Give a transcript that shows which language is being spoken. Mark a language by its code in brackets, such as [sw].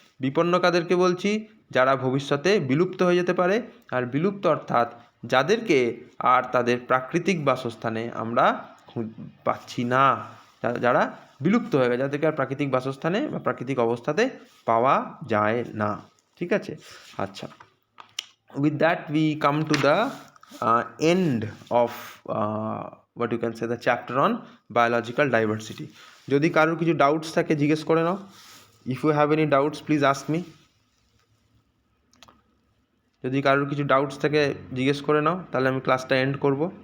[bn] বিপন্ন কাদেরকে বলছি? যারা ভবিষ্যতে বিলুপ্ত হয়ে যেতে পারে। আর বিলুপ্ত অর্থাৎ যাদেরকে আর তাদের প্রাকৃতিক বাসস্থানে আমরা পাচ্ছি না, যারা বিলুপ্ত হয়ে গেছে, যাদেরকে আর প্রাকৃতিক বাসস্থানে বা প্রাকৃতিক অবস্থাতে পাওয়া যায় না। ঠিক আছে? [en] আচ্ছা, with that we come to the end of what you can say the chapter on biological diversity. [bn] যদি কারোর কিছু ডাউটস থাকে জিজ্ঞেস করে নাও। [en] if you have any doubts please ask me. [bn] যদি কারোর কিছু ডাউটস থাকে জিজ্ঞেস করে নাও, তাহলে আমি ক্লাসটা এন্ড করব।